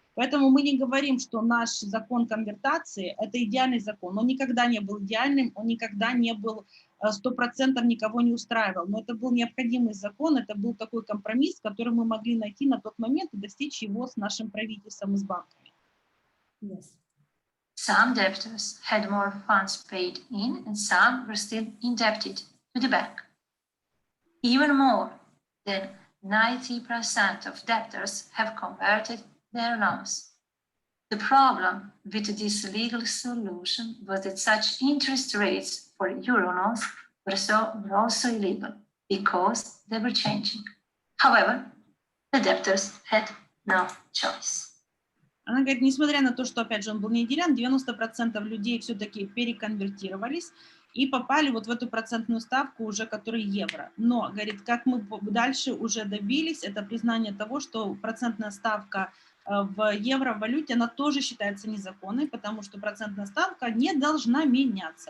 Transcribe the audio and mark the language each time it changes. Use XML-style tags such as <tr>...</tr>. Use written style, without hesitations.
<ru>Поэтому мы не говорим, что наш закон конвертации – это идеальный закон. Он никогда не был идеальным, он никогда не был 100% никого не устраивал. Но это был необходимый закон, это был такой компромисс, который мы могли найти на тот момент и достичь его с нашим правительством и с банками.</ru> <en>Yes. Some debtors had more funds paid in, and some were still indebted to the bank. Even more than 90% of debtors have converted their loans. The problem with this legal solution was that such interest rates for euro loans were also illegal because they were changing. However, the debtors had no choice.</en> <ru>Она говорит, несмотря на то, что, опять же, он был не идеален, 90% людей все-таки переконвертировались и попали вот в эту процентную ставку уже, которая евро. Но, говорит, как мы дальше уже добились, это признание того, что процентная ставка в евро-валюте, она тоже считается незаконной, потому что процентная ставка не должна меняться.</ru>